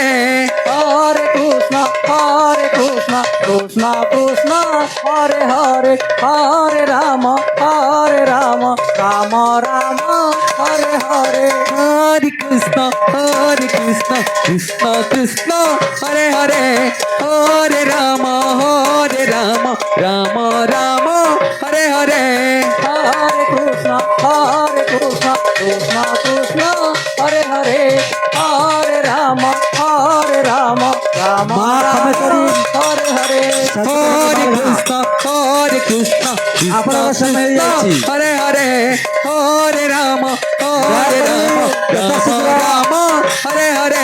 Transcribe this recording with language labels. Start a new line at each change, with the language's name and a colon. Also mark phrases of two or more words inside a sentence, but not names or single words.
Sanskrit: হরে কৃষ্ণ কৃষ্ণ কৃষ্ণ হরে হরে হরে রাম রাম রাম হরে হরে হরে কৃষ্ণ কৃষ্ণ কৃষ্ণ হরে হরে হরে রাম রাম রাম হরে হরে হরে কৃষ্ণ কৃষ্ণ হরে হরে হরে রাম রাম
Bangla: মা কামেশ্বরী
Sanskrit: হরে হরে হরে কৃষ্ণ কৃষ্ণ
Bangla: আপনার সময় হয়ে যাচ্ছি।
Sanskrit: হরে হরে হরে রাম রাম হরে হরে